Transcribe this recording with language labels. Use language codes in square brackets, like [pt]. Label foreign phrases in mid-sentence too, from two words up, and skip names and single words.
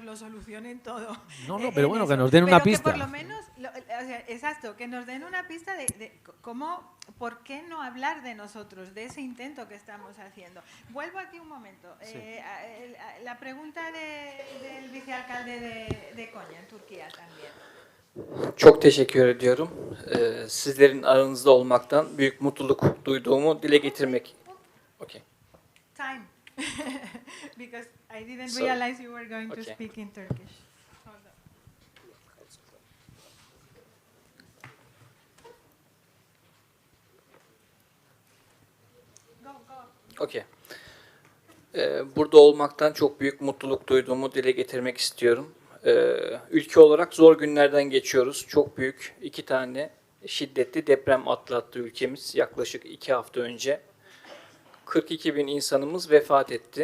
[es] No, pero bueno, que nos den una pista. Que por lo menos, o sea, exacto, que nos den una pista de cómo, por qué no hablar de nosotros, de ese intento que estamos haciendo. Vuelvo aquí un momento. Sí. La pregunta del vicealcalde de Konya, en Turquía también. [tr] Çok teşekkür ediyorum. Sizlerin aranızda olmaktan büyük mutluluk duyduğumu dile getirmek. [en] Okay. Time. Because I didn't Sorry. realize you were going to Okay. speak in Turkish. Hold on. Go. Okay. [tr] Burada olmaktan çok büyük mutluluk duyduğumu dile getirmek istiyorum. Ülke olarak zor günlerden geçiyoruz. Çok büyük 2 tane şiddetli deprem atlattı ülkemiz yaklaşık 2 hafta önce. 42 bin insanımız vefat etti.